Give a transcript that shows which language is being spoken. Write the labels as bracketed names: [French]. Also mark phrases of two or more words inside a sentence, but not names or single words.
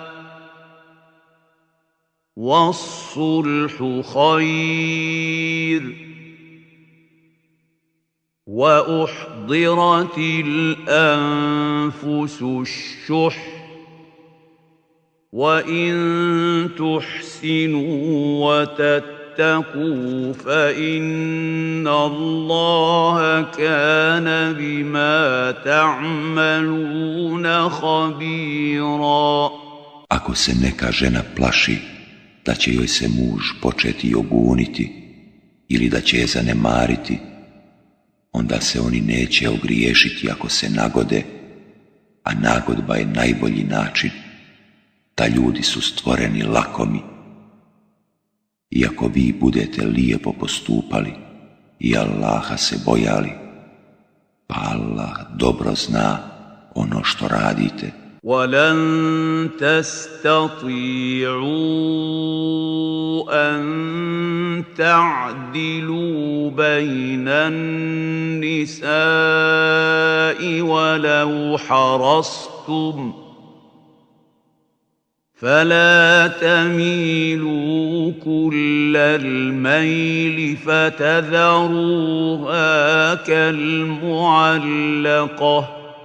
[Arabic] وَالصُّلْحُ خَيْرٌ وَأُحْضِرَتِ الْأَنفُسُ الشُّحَّ وَإِن تُحْسِنُوا وَتَتَّقُوا فَإِنَّ اللَّهَ كَانَ بِمَا تَعْمَلُونَ خَبِيرًا. [Bosnian] Ako se neka žena plaši da će joj se muž početi oguniti ili da će je zanemariti, onda se oni neće ogriješiti ako se nagode, a nagodba je najbolji način, da ljudi su stvoreni lakomi. I ako vi budete lijepo postupali i Allaha se bojali, pa Allah dobro zna ono što radite. [Arabic] وَلَن تَسْتَطِيعُوا أَن تَعْدِلُوا بَيْنَ النِّسَاءِ وَلَوْ حَرَصْتُمْ فَلَا تَمِيلُوا كُلَّ الْمَيْلِ فَتَذَرُوهَا كَالْمُعَلَّقَةِ